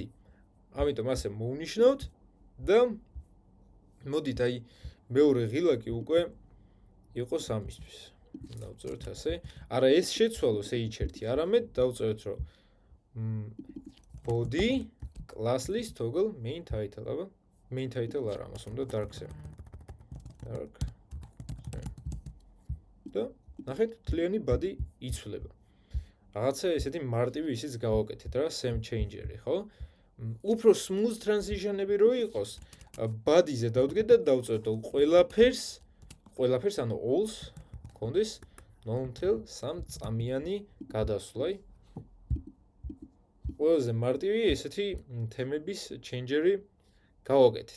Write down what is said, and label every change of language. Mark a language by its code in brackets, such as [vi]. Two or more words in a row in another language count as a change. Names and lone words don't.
[ka] ამიტომ ასე მოვნიშნავთ და მოდით აი მეორე ღილაკი უკვე იყოს ამისთვის. დავწეროთ ასე. არა ეს შეცვალოს h1, არამედ დავწეროთ რომ [en] body class list toggle main title, [ka] აბა [en] main title [ka] არა, ამას უნდა [en] dark theme. dark theme. [ka] და ნახეთ თლიანი body იცვლება. რაღაცა ესეთი მარტივი ისიც გავაკეთეთ რა, [en] theme changer-ი, [ka] ხო? უფრო [en] smooth transition-ები [ka] რო იყოს, body-ზე დავდგეთ და დავწეროთ ყველაფერს, ანუ all-ს კონდეს non-tel 3 წამიანი გადასვლა. ყველაზე მარტივი ესეთი თემების changer-ი გავაკეთეთ.